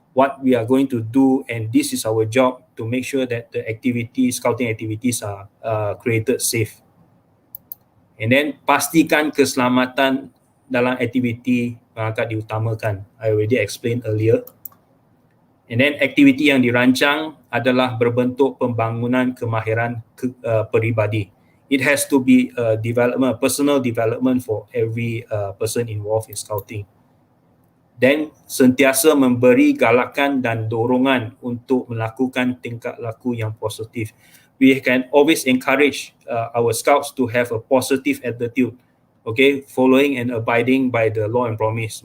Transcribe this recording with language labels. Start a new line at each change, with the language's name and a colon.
English: what we are going to do, and this is our job to make sure that the scouting activities are created safe. And then
Malay: pastikan keselamatan dalam aktiviti pengangkat diutamakan.
English: I already explained earlier. And then
Malay: aktiviti yang dirancang adalah berbentuk pembangunan kemahiran peribadi.
English: It has to be personal development for every person involved in scouting.
Malay: Dan sentiasa memberi galakan dan dorongan untuk melakukan tingkah laku yang positif.
English: We can always encourage our scouts to have a positive attitude, okay, following and abiding by the law and promise.